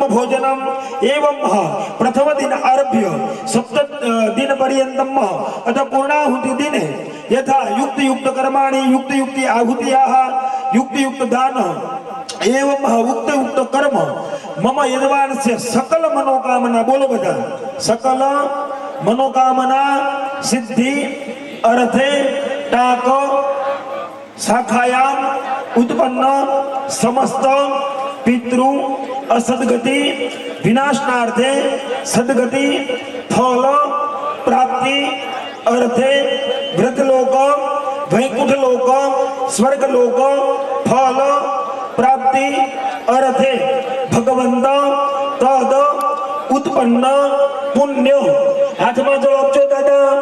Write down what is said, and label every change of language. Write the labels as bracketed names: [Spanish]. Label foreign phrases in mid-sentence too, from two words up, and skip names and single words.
[Sanskrit] भोजनं एवं प्रथम दिन आरभ्य सप्त दिन पर्यन्तं अथ पूर्णाहुति दिने यथा युक्त युक्त कर्माणि युक्त युक्ति आहुतियाः युक्त युक्त दान एवं उक्त उक्त कर्म मम यजमानस्य सकल मनोकामना [Gujarati] બોલો બધા [Sanskrit] सकल मनोकामना सिद्धि अर्थे टाक शाखायाम उत्पन्न समस्त पितृ असद्गति विनाशनार्थे सद्गति फल प्राप्ति अर्थे व्रतलोक वैकुंठलोक स्वर्गलोक फल प्राप्ति अर्थे भगवंत तद उत्पन्न पुण्य [Gujarati] હાથ માં જળ આપજો દાદા